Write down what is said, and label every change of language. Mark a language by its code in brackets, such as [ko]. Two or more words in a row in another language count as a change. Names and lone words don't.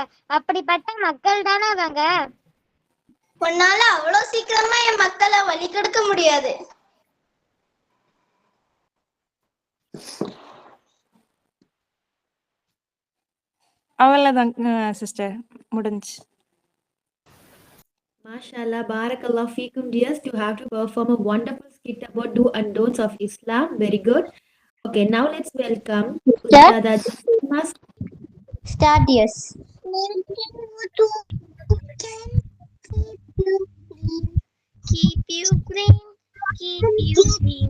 [ta] அப்படிப்பட்ட மக்கள் தானே அவங்க. உன்னால அவ்வளவு சீக்கிரமா என் மக்களை வழி கெடுக்க முடியாது. அவ்வளவுதான் சிஸ்டர், முடிஞ்சு. [ar] ما شاء الله بارك الله فيكم dears. [en] You have to perform a wonderful skit about do and don'ts of Islam. Very good. Okay, now let's welcome Ustada Mas. Start yes. Keep you clean, keep you clean.